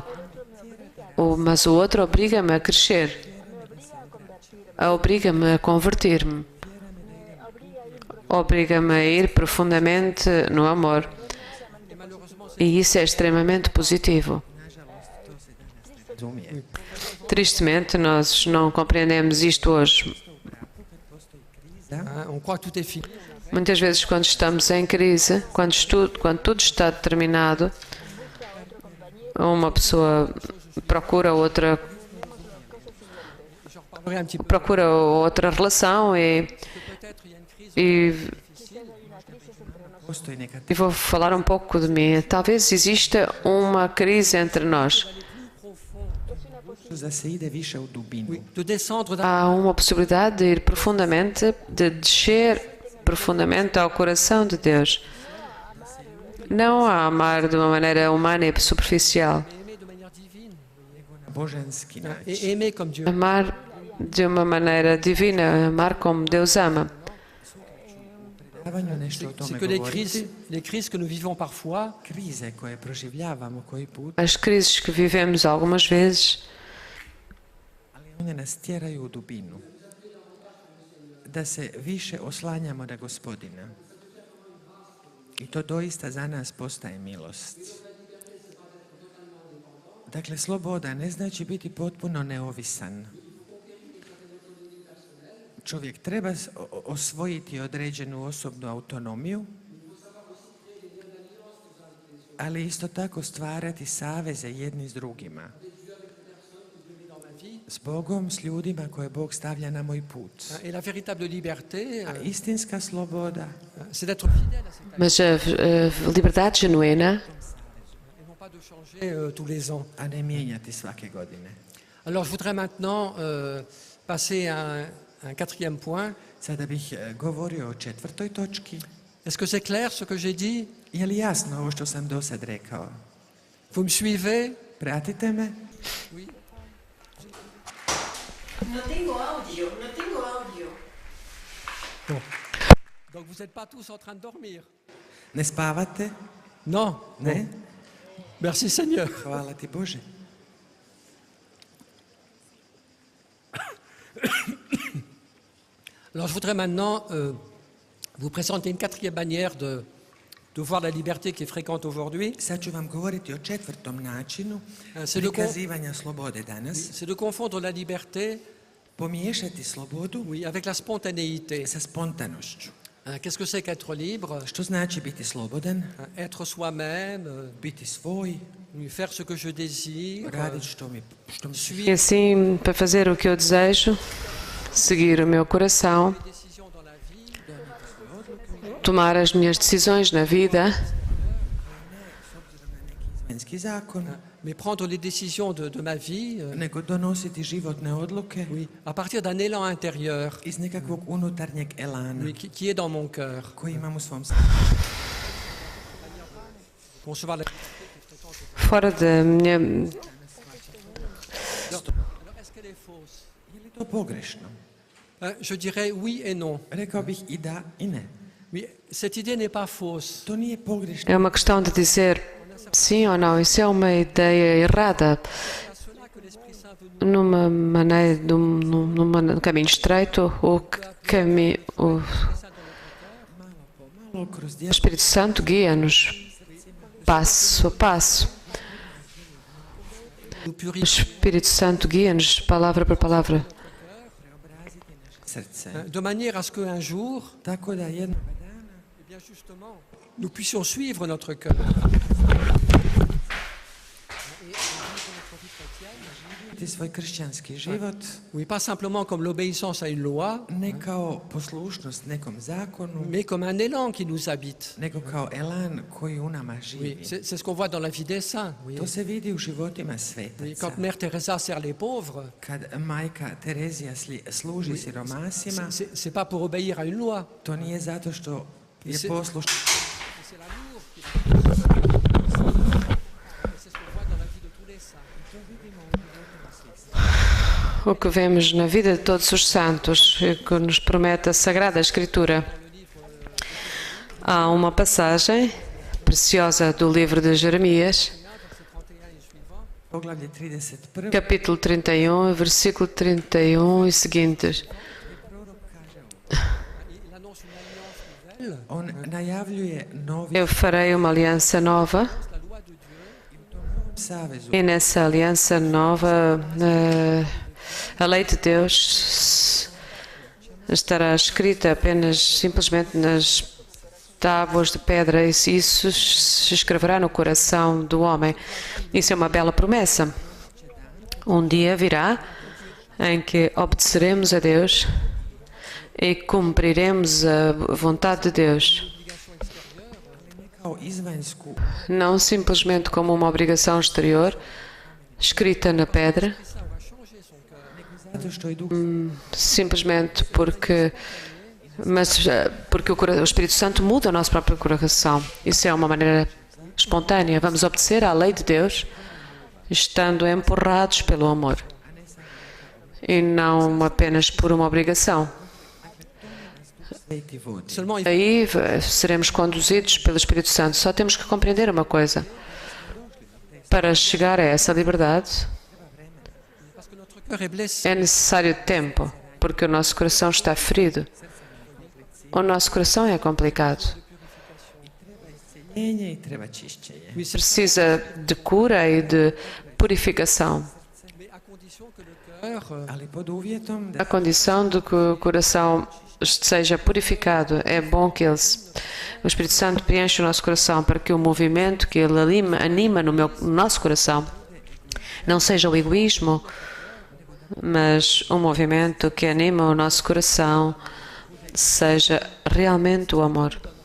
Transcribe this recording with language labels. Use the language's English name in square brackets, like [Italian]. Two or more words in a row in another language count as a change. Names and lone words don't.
[Portuguese] Mas o outro obriga-me a crescer, obriga-me a converter-me, obriga-me a ir profundamente no amor. E isso é extremamente positivo. [Croatian] razumije. [Portuguese] Tristemente, nós não compreendemos isto hoje. [French] hein, on croit que tout est fini. [Portuguese] Muitas vezes, quando estamos em crise, quando tudo está determinado, uma pessoa procura outra [French] Un petit peu. [Portuguese] procura outra relação [French] Peut-être il y a une crise [Croatian] Postoji neka [Portuguese] e vou falar um pouco de mim. Talvez exista uma crise entre nós. [Croatian] teškost da se ide više u dubinu. [French] oui, de descendre d'un [Portuguese] Há uma possibilidade de ir profundamente, de descer profundamente ao coração de Deus. Não a amar de uma maneira humana e superficial. [French] aimer de manière divine, [Croatian] Na božanski hein, način. [French] et aimer comme Dieu. [Portuguese] Amar de uma maneira divina, amar como Deus ama. [Croatian] Davanju nešto o [French] C'est [Croatian] tome [French] que [Croatian] govoriti. [French] les crises que nous vivons parfois, [Croatian] Krize koje proživljavamo koji put, [Portuguese] As crises que vivemos algumas vezes [Croatian] ali one nas tjeraju u dubinu. Da se više oslanjamo na Gospodina. I to doista za nas postaje milost. Dakle, sloboda ne znači biti potpuno neovisan. Čovjek treba osvojiti određenu osobnu autonomiju, ali isto tako stvarati saveze jedni s drugima. S Bogom, s ljudima koje Bog stavlja na moj put. [French] Et la véritable liberté, [Croatian] A istinska sloboda [French] c'est d'être fidèle à cette [Portuguese] Mas a liberdade genuína [French] et non pas de changer tous les ans. [Croatian] a ne mijenjati svake godine. [French] Alors je voudrais maintenant passer à un quatrième point. [Croatian] Sada bih govorio o 4. točki. [French] Est-ce que c'est clair ce que j'ai dit? [Croatian] Je li jasno ovo što sam do sad rekao? [French] Vous me suivez? [Croatian] Pratite me? [Spanish] No tengo audio, no tengo audio. [French] Donc vous n'êtes pas tous en train de dormir? [Croatian] Ne spavate? [French] Non. [Croatian] Ne? [French] Bon. Merci Seigneur. [Croatian] Hvala ti Bože. [French] Alors je voudrais maintenant vous présenter une quatrième manière de voir la liberté qui est fréquente aujourd'hui. [Croatian] Sad ću vam govoriti o 4. načinu [French] C'est de, [Croatian] prikazivanja slobode danas. [French] c'est de confondre la liberté, [Croatian] Pomiješati slobodu [French] oui, avec la spontanéité. [Croatian] sa spontanošću. [French] Qu'est-ce que c'est qu'être libre? [Croatian] Što znači biti slobodan? [French] Être soi-même, [Croatian] Biti svoj, [French] faire ce que je désire, [Croatian] raditi što mi [Portuguese] e [French] suivre [Portuguese] assim para fazer o que eu desejo, seguir o meu coração, [French] les décisions dans la vie, [Portuguese] tomar as minhas decisões na vida, [Croatian] izvanjski zakon, [French] mais prendre les décisions de ma vie, [Croatian] nego donositi životne odluke [French] oui, à partir d'un élan intérieur, [Croatian] iz nekakvog unutarnjeg elana [French] oui, qui est dans mon cœur. [Croatian] koji imam u svom srcu. [French] Concevoir la... [Portuguese] fora da minha. [French] Alors, est-ce qu'elle est fausse? [Croatian] Je li to pogrešno? [French] Je dirais oui et non. [Croatian] Rekao bih i da i ne. [French] Oui, cette idée n'est pas fausse. [Croatian] To nije pogrešno. [Portuguese] É uma questão de dizer sim ou não. Isso é uma ideia errada, [French] C'est à cela que l'Esprit Saint veut nous... [Portuguese] numa maneira, num caminho estreito, [Croatian] Malo kroz o djelo [Portuguese] Espírito Santo guia-nos passo a passo. [French] nous [Portuguese] O [French] purifier [Portuguese] Espírito Santo guia-nos palavra por palavra, [Croatian] srce. [French] de manière à ce qu'un jour, [Croatian] Tako da jednog dana [French] eh bien justement, nous puissions suivre notre cœur. [Croatian] ti svoj kršćanski život [French] Oui, pas simplement comme l'obéissance à une loi, [Croatian] ne kao poslušnost nekom zakonu, [French] mais comme un élan qui nous habite. [Croatian] nego kao elan koji u nama [French] Oui, [Croatian] živi. [French] c'est ce qu'on voit dans la vie des saints. Oui. [Croatian] To se vidi u životima [French] Oui, [Croatian] svetaca. [French] quand Mère Teresa sert les pauvres, [Croatian] Kad majka Terezija služi siromasima, [French] c'est pas pour obéir à une loi, [Croatian] to nije zato što je Se- poslušno, [French] c'est l'amour qui c'est ce qu'on voit dans la vie de tous les saints. [Portuguese] o que vemos na vida de todos os santos, e que nos promete a Sagrada Escritura. Há uma passagem preciosa do livro de Jeremias, [Croatian] poglavlje 31. [Portuguese] capítulo 31, versículo 31 e seguintes. [French] Il annonce une alliance nouvelle, [Croatian] On najavljuje novi [Portuguese] Eu farei uma aliança nova, [French] la loi de Dieu, [Croatian] savezu. [Portuguese] e nessa aliança nova a lei de Deus estará escrita apenas simplesmente nas tábuas de pedra, e isso se escreverá no coração do homem. Isso é uma bela promessa. Um dia virá em que obedeceremos a Deus e cumpriremos a vontade de Deus, [Croatian] Kao izvanjsku [Portuguese] não simplesmente como uma obrigação exterior escrita na pedra, [Croatian] zato što je duh [Portuguese] simplesmente porque o Espírito Santo muda o nosso próprio coração. Isso é uma maneira espontânea. Vamos obedecer à lei de Deus, estando empurrados pelo amor e não apenas por uma obrigação. [Croatian] sveti vodi. [French] seulement il [Portuguese] Aí seremos conduzidos pelo Espírito Santo. Só temos que compreender uma coisa: para chegar a essa liberdade [French] parce que notre cœur est blessé. [Portuguese] é necessário tempo, porque o nosso coração está ferido. O nosso coração é complicado [Croatian] isceljenje i treba čišćenje. [Portuguese] Precisa de cura e de purificação. [French] Mais à condition que le cœur [Croatian] Ali pod uvjetom [Portuguese] A [Croatian] da [Portuguese] condição de que o coração seja purificado. É bom que o Espírito Santo preencha o nosso coração para que o movimento que ele anima no nosso coração não seja o egoísmo, mas um movimento que anima o nosso coração seja realmente o amor.